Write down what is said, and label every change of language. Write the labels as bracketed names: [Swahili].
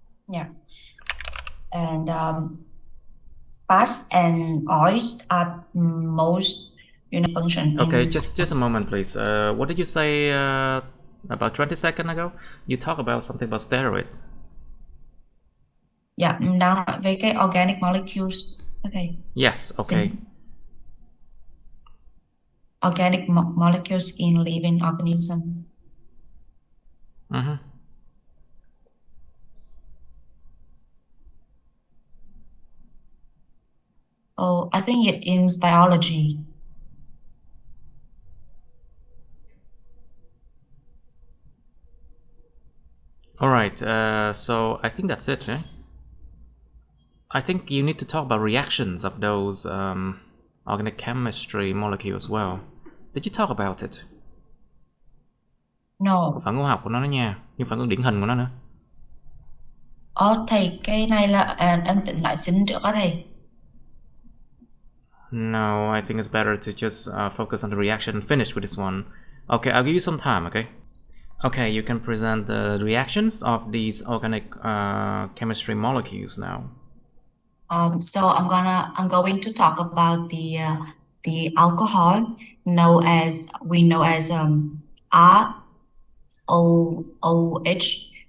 [English] Yeah. And fats and oils are most function. Okay, just a moment, please. What did you say about 20 seconds ago? You talked about something about steroid. [Vietnamese] Yeah, đang nói về cái organic molecules. [English] Okay. Yes, okay. Organic molecules in living organism. Oh, I think it is biology. All right, so I think that's it, eh? I think you need to talk about reactions of those organic chemistry molecules as well. Did you talk about it? No. [Vietnamese] Phản ứng học của nó đó nha, nhưng phản ứng điển hình của nó nữa. Thầy, cái này là em định lại xin trước đó thầy. [English] No, I think it's better to just focus on the reaction and finish with this one. Okay, I'll give you some time, okay? Okay, you can present the reactions of these organic chemistry molecules now. So I'm going to talk about the alcohol we know as ROOH.